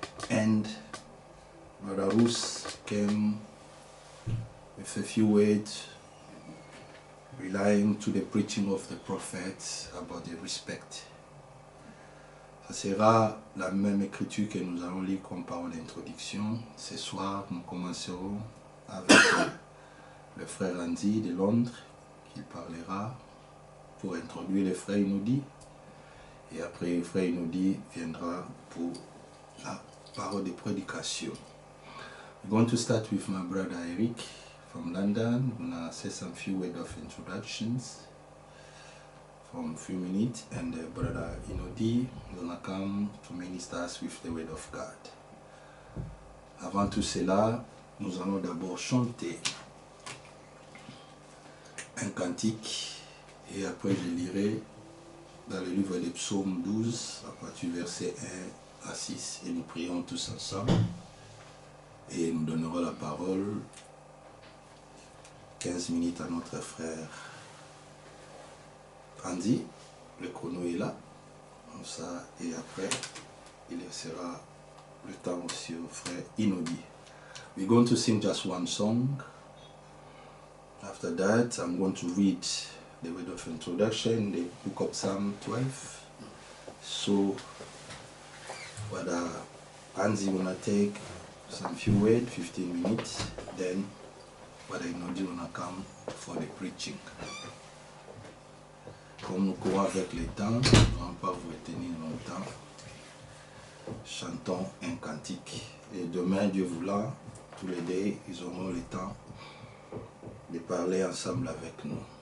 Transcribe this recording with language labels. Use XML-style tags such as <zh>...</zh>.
<en>and Brother Ruth came with a few words relying to the preaching of the prophets about the respect.</en> <fr>Ça sera la même écriture que nous allons lire comme parole d'introduction. Ce soir, nous commencerons avec le frère Andy de Londres, qui parlera pour introduire le frère Inodi. Et après, le frère Inodi viendra pour la parole de prédication.</fr> <en>We're going to start with my brother Eric from London. I'm going to say some few words of introductions from a few minutes, and brother Inodi is going to come to minister us with the word of God.</en> <fr>Avant tout cela, nous allons d'abord chanter un cantique, et après je lirai dans le livre des psaumes 12 à partir du verset 1 à 6, et nous prions tous ensemble et nous donnerons la parole 15 minutes à notre frère Andy. Le chrono est là, comme ça, et après il laissera le temps aussi au frère Inodi.</fr> <en>We're going to sing just one song. After that, I'm going to read the word of introduction, the book of Psalm 12. So, Brother Andy will take some few words, 15 minutes, then Brother Inodi will come for the preaching.</en> <fr>Comme nous courons avec le temps, nous ne allons pas vous retenir longtemps. Chantons un cantique. Et demain, Dieu voulant, tous les deux, ils auront le temps de parler ensemble avec nous.</fr>